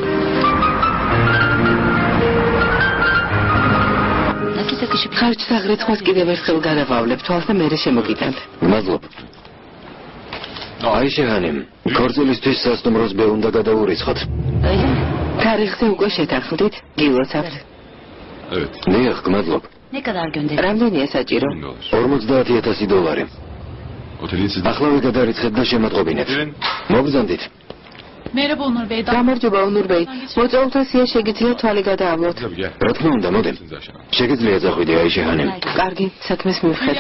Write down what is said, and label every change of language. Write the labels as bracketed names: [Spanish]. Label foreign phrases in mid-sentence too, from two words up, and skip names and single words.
[Georgian] ხარჯს აგრეთვას კიდევ ერთხელ გადავავლებ თვალს და მერე შემოგიტანთ. მადლობ. აი შეჰანიმ, ქორწილისთვის სასტუმროს ბე უნდა გადაურიცხოთ. თარიღზე უკვე შეთანხმდით? გილოცავთ. დიახ, მადლობ. [Turkish] ne kadar gönderin? [Georgian] რამდენია საჭირო? $50,000. ახლავე გადარიცხეთ და შემატყობინეთ. მოგზანდით. [Turkish] Merhaba Onur Bey. [Georgian] გამარჯობა ონურბეი. მოწვეულთა სია შეგიძლიათ თვალი გადაავლოთ. რა თქმა უნდა, მოდი. შეგიძლია წახვიდე აი შეჰანიმ. კარგი, საქმეს მივხედა.